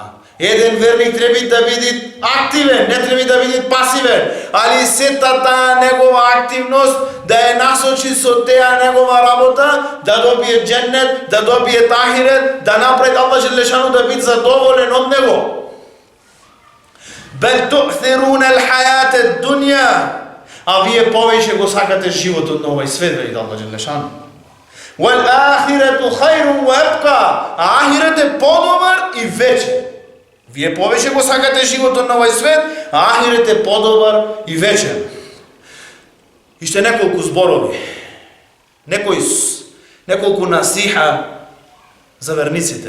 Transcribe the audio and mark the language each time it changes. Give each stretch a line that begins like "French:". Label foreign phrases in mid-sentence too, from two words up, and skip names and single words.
Macedonian: Еден верник треба да биде активен, не треба да биде пасивен, али сета таа негова активност да е насочи со теа негова работа, да добие дженнет, да добие ахирет, да направи Аллах желешану да биде задоволен од него.
Arabic: بل تؤثرون الحياة الدنيا,
Macedonian: а вие повеќе го сакате животот на овој свет, вели Аллах желешану.
Arabic: والآخرة خير وأبقى,
Macedonian: а ахирет е подобар и вечен. Вие повеќе го сакате животот на овој свет, а ахирет е подобар и вечен. И ще неколку зборови, неколку насиха за верниците.